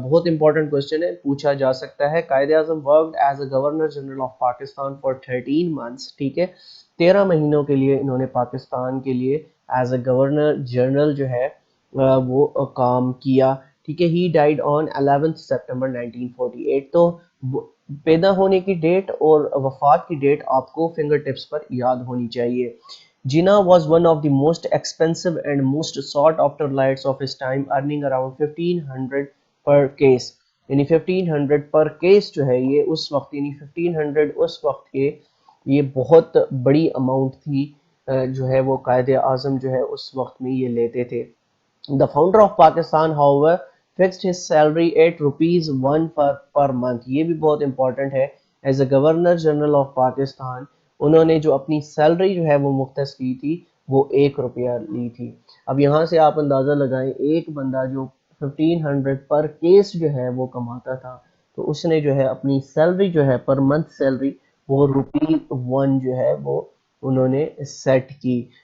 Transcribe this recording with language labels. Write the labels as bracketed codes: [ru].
[hi] बहुत important question है, पूछा जा सकता है। कायदे आज़म [en] worked as a governor general of Pakistan for 13 months, [hi] ठीक है, 13 महीनों के लिए इन्होंने पाकिस्तान के लिए एज अ गवर्नर जनरल जो है वो काम किया, ठीक है। [en] He died on 11 September 1948। [hi] तो पैदा होने की डेट और वफात की डेट आपको फिंगर टिप्स पर याद होनी चाहिए। [en] Jinnah was one of the most expensive and most sought after lights of his time, earning around 1500 per case। [hi] यानी 1500 पर केस जो है ये उस वक्त, यानी 1500 उस वक्त के, ये बहुत बड़ी अमाउंट थी जो है वो कायदे आज़म जो है उस वक्त में ये लेते थे। [en] The founder of Pakistan, however, fixed his salary at ₹1 per month। [hi] ये भी बहुत इंपॉर्टेंट है। [en] as a governor general of Pakistan [hi] उन्होंने जो अपनी सैलरी जो है वो मुख्तस की थी वो ₹1 ली थी। अब यहाँ से आप अंदाज़ा लगाएं, एक बंदा जो 1500 पर केस जो है वो कमाता था, तो उसने जो है अपनी सैलरी जो है पर मंथ सैलरी वो ₹1 जो है वो उन्होंने सेट की।